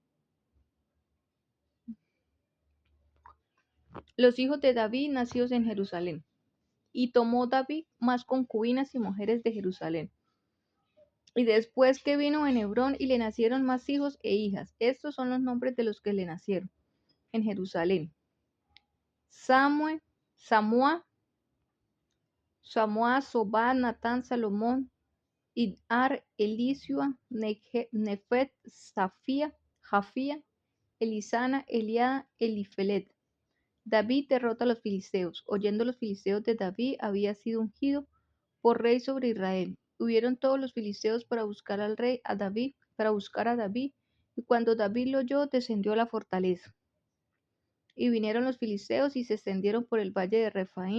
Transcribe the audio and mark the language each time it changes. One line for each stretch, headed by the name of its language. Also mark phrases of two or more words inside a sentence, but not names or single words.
Spanish: Los hijos de David nacidos en Jerusalén. Y tomó David más concubinas y mujeres de Jerusalén. Y después que vino en Hebrón y le nacieron más hijos e hijas. Estos son los nombres de los que le nacieron en Jerusalén: Samua, Sobá, Natán, Salomón, Idar, Elisua, Nefet, Jafía, Elisana, Eliada, Elifelet. David derrota a los filisteos. Oyendo los filisteos de David había sido ungido por rey sobre Israel. Hubieron todos los filisteos para buscar al rey, para buscar a David, y cuando David lo oyó, descendió a la fortaleza. Y vinieron los filisteos y se extendieron por el valle de Refaín.